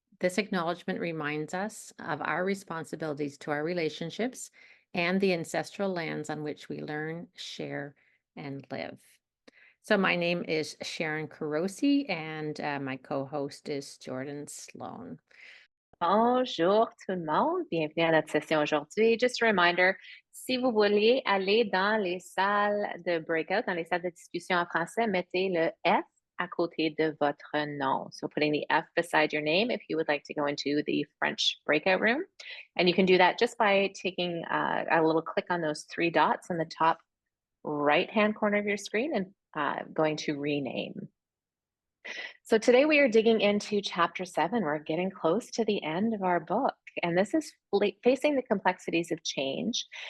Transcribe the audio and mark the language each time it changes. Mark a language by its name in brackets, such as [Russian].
[English] This acknowledgement reminds us of our responsibilities to our relationships and the ancestral lands on which we learn, share, and live. So my name is Sharon Carosi, and my co-host is Jordan Sloan. [French] Bonjour tout le monde, bienvenue à notre session aujourd'hui. [English] Just a reminder, [French] si vous voulez aller dans les salles de breakout, dans les salles de discussion en français, mettez le F à côté de votre nom. [English] So putting the F beside your name if you would like to go into the French breakout room. And you can do that just by taking a little click on those 3 dots in the top right-hand corner of your screen and going to rename. So today we are digging into chapter 7. We're getting close to the end of our book, and this is facing the complexities of change.